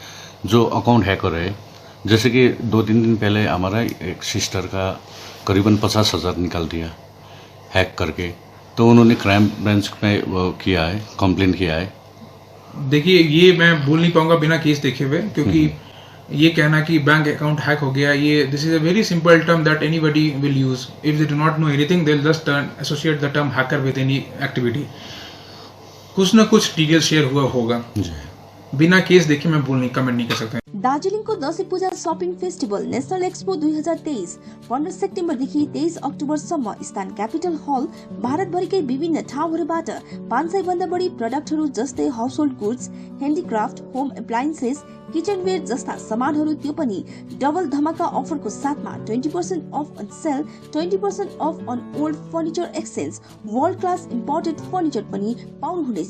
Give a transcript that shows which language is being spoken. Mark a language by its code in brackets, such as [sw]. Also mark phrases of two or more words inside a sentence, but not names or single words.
[hi] जो [en] account hacker [hi] है, जैसे कि 2-3 दिन पहले हमारा एक सिस्टर का करीबन 50,000 निकाल दिया हैक करके, तो उन्होंने [en] crime branch [hi] में वो किया है, कंप्लेंट किया है। देखिए, ये मैं बोल नहीं पाऊंगा बिना केस देखे हुए, क्योंकि ये कहना कि [en] bank account hack [hi] हो गया, ये [en] this is a very simple term that anybody will use if they do not know anything, they will just associate the term hacker with any activity. [hi] कुछ ना कुछ [en] detail share [hi] हुआ होगा, बिना केस देखे मैं कमेंट नहीं कर सकता। [ne] दार्जिलिङको दशैं पूजा शपिङ फेस्टिभल नेशनल एक्सपो 2023 15 सेप्टेम्बरदेखि 23 अक्टोबरसम्म स्थान क्यापिटल हल भारतभरिकै विभिन्न ठाउँहरूबाट 500 भन्दा बढी प्रडक्टहरू जस्तै [en] household goods, [ne] ह्यान्डिक्राफ्ट, [en] home appliances, [ne] किचनवेयर जस्ता सामानहरू, त्यो पनि डबल धमाका अफरको साथमा [en] 20% off on sale, 20% off on old furniture exchange, world class imported furniture [ne] पनि पाउनुहुनेछ।